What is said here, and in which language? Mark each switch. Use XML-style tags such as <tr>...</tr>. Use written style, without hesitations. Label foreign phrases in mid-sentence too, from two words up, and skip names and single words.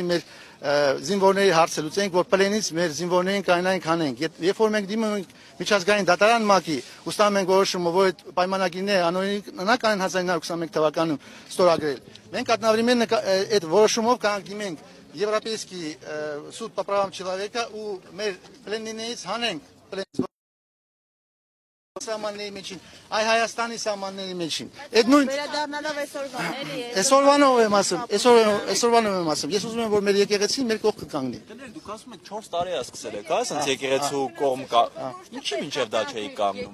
<hy>մեր զինվորների հարցը լուծենք, որ պլենից մեր զինվորներին կայանային քանենք։ Երբ որ մենք դիմում ենք միջազգային դատարան ՄԱԿ-ի, ու ստանում ենք որոշումը, որ այդ պայմանագիրները անօրինակ են 1921 թվականում ստորագրել։ Մենք одновременно այդ որոշումով կանք դիմենք Եվրոպейский</hy> <ru>суд по правам человека</ru> <hy>ու մեր պլեններից հանենք սահմանների միջին, այ Հայաստանի սահմանների միջին։ Այդ նույն Վերադառնալով այսօրվան էլի։ Այսօրվանով եմ ասում, ես ուզում եմ որ մեր եկեղեցին մեր կողքը կանգնի։ Դուք ասում եք 4 տարի է սկսել եք, հա, ասենց եկեղեցու կողմ կա։ Ինչի՞ մինչև դա չէի կանգնում։</hy>